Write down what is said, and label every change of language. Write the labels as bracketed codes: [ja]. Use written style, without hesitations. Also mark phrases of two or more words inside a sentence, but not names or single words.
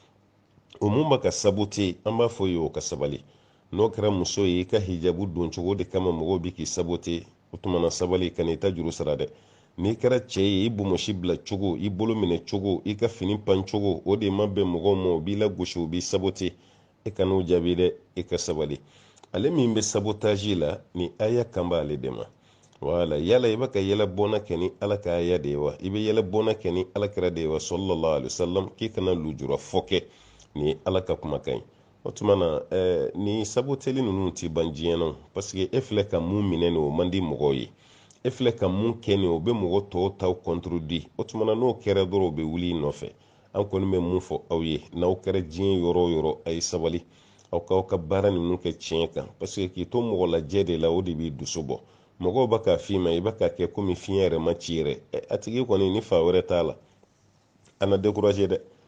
[bm] o mun b'a ka sabote an b'a fɔ ye o ka sabali n'o kɛra muso ye i ka hijabu don cogo de kama mɔgɔw bɛ k'i sabote o tuma na sabali ka n'i ta juru sara dɛ n'i kɛra cɛ ye i bomosi bila cogo i bolo minɛ cogo i ka fini pan cogo o de ma bɛn mɔgɔw ma o b'i lagosi o b'i sabote e kan'o jaabi dɛ e ka sabali ale min bɛ sabotage la ni aya kan b'ale de ma wala yala i bɛ ka yɛlɛbɔna kɛ ni ala ka aya de ye wa i bɛ yɛlɛbɔna kɛ ni ala kɛra de ye wa [ar] صلى الله عليه وسلم [bm] k'i kana lujura fɔ kɛ ni ala ka kumakan ye o tuma na ni saboteli ninnu ti ban diɲɛ na parce que e filɛ ka mun minɛ nin o man di mɔgɔw ye e filɛ ka mun kɛ nin o bɛ mɔgɔ tɔw taw contredit o tuma na n'o kɛra dɔrɔn o bɛ wuli i nɔfɛ an kɔni bɛ mun fɔ aw ye n'aw kɛra diɲɛ yɔrɔ o yɔrɔ a ye sabali aw k'aw ka baara ninnu kɛ tiɲɛ kan [fr] parce que [bm] k'i to mɔgɔ lajɛ de la o de b'i dusu bɔ mɔgɔw b'a k'a f'i ma i b'a k'a kɛ komi fiɲɛ yɛrɛ ma ci yɛrɛ a tigi kɔni ni fa wɛrɛ t'a la a na découragé dɛ